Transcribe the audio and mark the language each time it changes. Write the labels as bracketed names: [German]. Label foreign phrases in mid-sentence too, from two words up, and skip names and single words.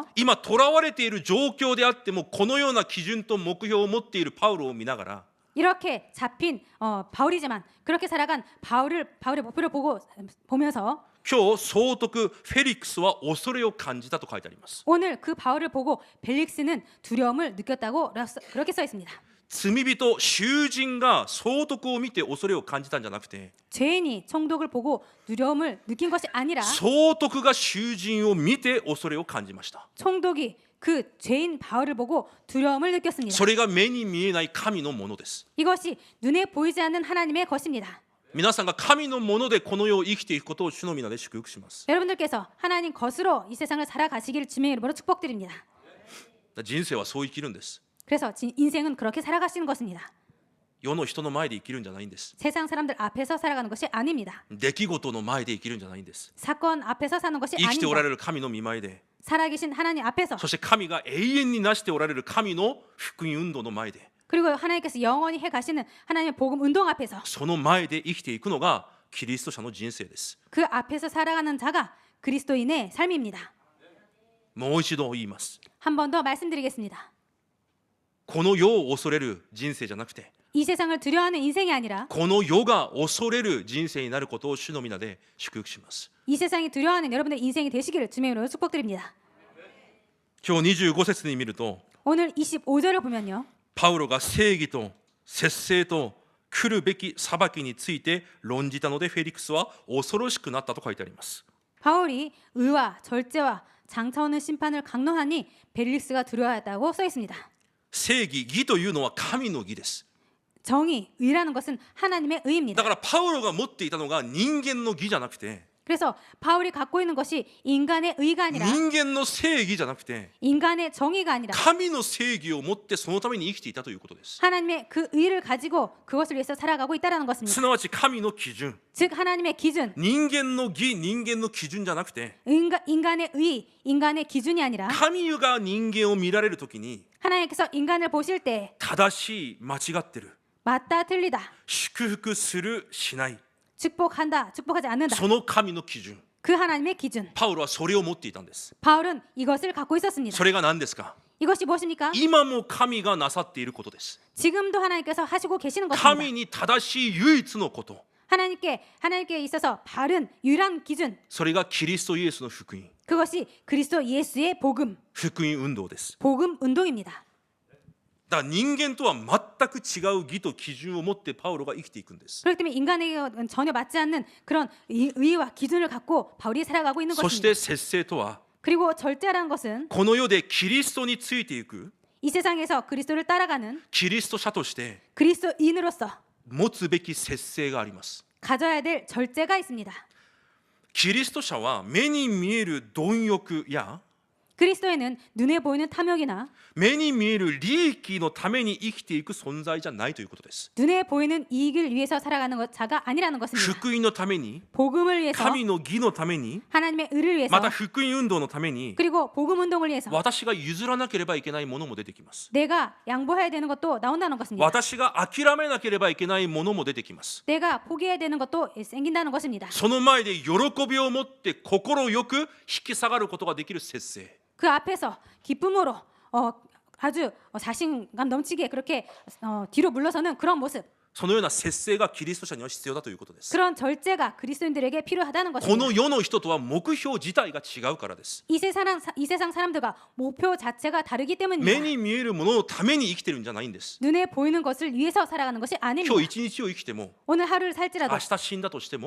[Japanese] 今囚われている状況であってもこのような基準と目標を持っているパウロを見ながら [Korean] 이렇게 잡힌 바울이지만 그렇게 살아간 바울의 목표를 보면서 [Japanese] 今日総督フェリックスは恐れを感じたと書いてあります。 [Korean] 오늘 그 바울을 보고 벨릭스는 두려움을 느꼈다고 그렇게 써 있습니다. [Japanese] 罪人囚人が総督を見て恐れを感じたんじゃなくて [Korean] 죄인이 총독을 보고 두려움을 느낀 것이 아니라 [Japanese] 総督が囚人を見て恐れを感じました。 [Korean] 총독이 그 죄인 바울을 보고 두려움을 느꼈습니다. [Japanese] それが目に見えない神のものです。 [Korean] 이것이 눈에 보이지 않는 하나님의 것입니다. [Japanese] 皆さんが神のものでこの世を生きていくことを主の皆で祝福します。 [Korean] 여러분들께서 하나님 것으로 이 세상을 살아가시기를 주님의 이름으로 축복드립니다. [Japanese] 人生はそう生きるんです。 [Korean] 그래서 인생은 그렇게 살아가시는 것입니다. [Japanese] 世の人の前で生きるんじゃないんです。 [Korean] 세상 사람들 앞에서 살아가는 것이 아닙니다. [Japanese] 出来事の前で生きるんじゃないんです。 [Korean] 사건 앞에서 사는 것이 [Japanese] 生きておら [Korean] 아닙니다. [Japanese] れる神の御前で、 [Korean] 살아계신 하나님 앞에서 [Japanese] そして神が永遠になしておられる神の福音運動の前で、 [Korean] 그리고 하나님께서 영원히 해 가시는 하나님의 복음 운동 앞에서 [Japanese] その前で生きていくのがキリスト者の人生です。 [Korean] 그 앞에서 살아가는 자가 그리스도인의 삶입니다. [Japanese] もう一度言います。 [Korean] 한 번 더 말씀드리겠습니다. [Japanese] この世を恐れる人生じゃなくて、 [Korean] 이 세상을 두려워하는 인생이 아니라 [Japanese] この世が恐れる人生になることを主の皆で祝福します。 [Korean] 이 세상이 두려워하는 여러분의 인생이 되시기를 주님의 이름으로 축복드립니다. [Japanese] 今日25節に見ると、 [Korean] 오늘 25절을 보면요. [Japanese] パウロが正義と節制と来るべき裁きについて論じたので、フェリクスは恐ろしくなったと書いてあります。 [Korean] 바울이 의와 절제와 장차 오는 심판을 강론하니 벨릭스가 두려워했다고 써 있습니다. [Japanese] 正義、義というのは神の義です。 [Korean] 정의, 의라는 것은 하나님의 [Japanese] だ [Korean] 의입니다. [Japanese] からパウロが持っていたのが人間の義じゃなくて、 [Korean] 그래서 바울이 갖고 있는 것이 인간의 의가 아니라 [Japanese] 人間の正義じゃなくて、 [Korean] 인간의 정의가 아니라 [Japanese] 神の正義を持ってそのために生きていたということです。 [Korean] 하나님의 그 의를 가지고 그것을 위해서 살아가고 있다는 [Japanese] す [Korean] 것입니다. [Japanese] なわち神の基準、 [Korean] 즉 하나님의 기준, [Japanese] 人間の義、人間の基準じゃなくて、 [Korean] 인간의 의, 인간의 기준이 아니라 [Japanese] 神が人間を見られるときに [Korean] 하나님께서 인간을 보실 때 [Japanese] 正しい、間違ってる、 [Korean] 맞다 틀리다, [Japanese] 祝福する、しない、 [Korean] 축복한다, 축복하지 않는다. [Japanese] その神の基準、 [Korean] 그 하나님의 기준. [Japanese] パウロはそれを持っていたんです。 [Korean] 바울은 이것을 갖고 있었습니다. [Japanese] それが何ですか？ [Korean] 이것이 무엇입니까? [Japanese] 今も神がなさっていることです。 [Korean] 지금도 하나님께서 하시고 계시는 것입니다. [Japanese] 神に正しい唯一のこと、 [Korean] 하나님께 있어서 바른 유일한 기준, [Japanese] それがキリストイエスの福音、 [Korean] 그것이 그리스도 예수의 복음, [Japanese] 福音運動です。 [Korean] 복음 운동입니다. [Japanese] だから人間とは全く違う義と基準を持ってパウロが生きていくんです。 [Korean] 그렇기 때문에 인간에게는 전혀 맞지 않는 그런 의와 기준을 갖고 바울이 살아가고 있는 [Japanese] そし [Korean] 것입니다. [Japanese] て節制とは、 [Korean] 그리고 절제라는 것은 [Japanese] この世でキリストについていく [Korean] 이 세상에서 그리스도를 따라가는 [Japanese] キリスト者として [Korean] 그리스도인으로서 [Japanese] 持つべき節制があります。 [Korean] 가져야 될 절제가 있습니다. [Japanese] キリスト者は目に見える貪欲や [Korean] 그리스도에는 눈에 보이는 탐욕이나 [Japanese] 目に見える利益のために生きていく存在じゃないということです。 [Korean] 눈에 보이는 이익을 위해서 살아가는 자가 아니라는 것입니다. [Japanese] 福音のために、 [Korean] 복음을 위해서, [Japanese] 神の義のために、 [Korean] 하나님의 의를 위해서, [Japanese] また福音運動のために [Korean] 그리고 복음 운동을 위해서 [Japanese] 私が譲らなければいけないものも出てきます。 [Korean] 내가 양보해야 되는 것도 나온다는 것입니다. [Japanese] 私が諦めなければいけないものも出てきます。 [Korean] 내가 포기해야 되는 것도 생긴다는 것입니다. [Japanese] その前で喜びを持って心よく引き下がることができる節制。 [Korean] 그 앞에서 기쁨으로 아주 자신감 넘치게 그렇게 뒤로 물러서는 그런 모습, [Japanese] そのような節制がキリスト者には必要だということです。 [Korean] 그런 절제가 그리스도인들에게 필요하다는 [Japanese] こ [Korean] 것입니다. [Japanese] の世の人とは目標自体が違うからです。 [Korean] 이 세상 사람들과 목표 자체가 다르기 [Japanese] 目 [Korean] 때문입니다. [Japanese] に見えるもののために生きてるんじゃないんです。 [Korean] 눈에 보이는 것을 위해서 살아가는 것이 [Japanese] 今 [Korean] 아닙니다. [Japanese] 日一日を生きても、 [Korean] 오늘 하루를 살지라도 [Japanese] 明日死んだとしても、